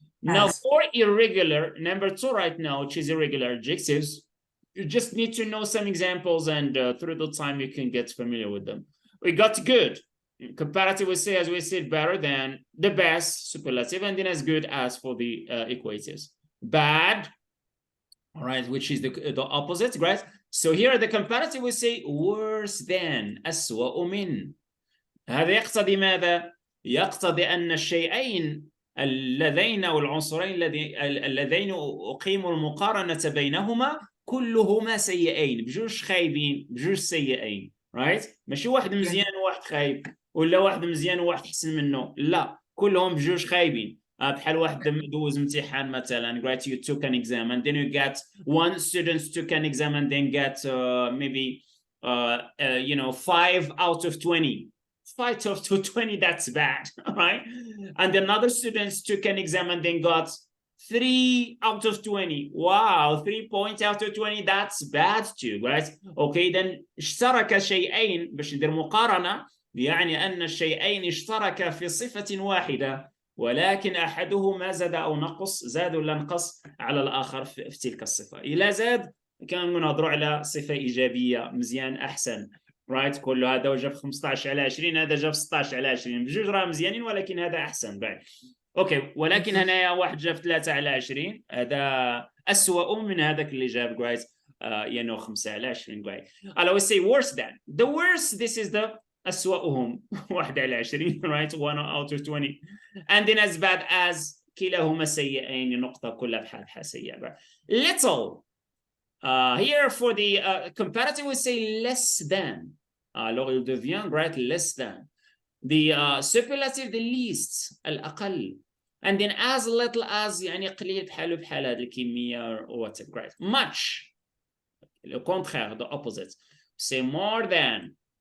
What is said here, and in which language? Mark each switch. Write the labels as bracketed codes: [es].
[en] Now, for irregular, number 2 right now, which is irregular adjectives, you just need to know some examples, and through the time you can get familiar with them. We got good. Comparative, we say, as we said, better than, the best, superlative, and then as good as for the equatives. Bad, all right, which is the opposite, right? So here the comparative, we say worse than, [ar] أسوأ من. هذا يقتضي ماذا؟ يقتضي أن الشيئين اللذين أو العنصرين اللذين أقيموا المقارنة بينهما كلهما سيئين، بجوج خايبين، بجوج سيئين، right؟ ماشي واحد مزيان وواحد خايب، ولا واحد مزيان وواحد أحسن منه، لا، كلهم بجوج خايبين. بحال واحد دوز امتحان مثلا, right? [en] You took an exam and then you get one student took an exam and then get maybe you know, 5 out of 20. 5 out of 20, that's bad, right? And another student took an exam and then got 3 out of 20. Wow, 3 points out of 20, that's bad too, right? [ar] Okay, then اشترك شيئين, باش ندير مقارنة, يعني أن الشيئين اشتركا في صفة واحدة ولكن أحدهما زاد أو نقص, زاد ولا نقص على الآخر في تلك الصفة. إذا زاد كان نهضروا على صفة إيجابية, مزيان أحسن, رايت؟ كل هذا وجاب 15 على 20, هذا جاب 16 على 20, بجوج راه مزيانين ولكن هذا احسن بعد. اوكي, ولكن هنايا واحد جاب 3 على 20, هذا اسوأ من هذاك اللي جاب جرايت you know 5 على 20 جرايت. [en] I would say worse than. The worst, this is the [ar] اسوأهم 1 على 20, [en] right? 1 out of 20. And then as bad as, [ar] كلاهما سيئين, نقطة كلها بحال سيئة. [en] Little. Here for the comparative, we say less than. [fr] Alors il devient, [en] right, less than. The superlative, the least, الأقل. And then as little as, [ar] يعني قليل بحاله بحال هذه الكمية [en] or whatever, right? Much. [fr] Le contraire, [en] the opposite. Say more than.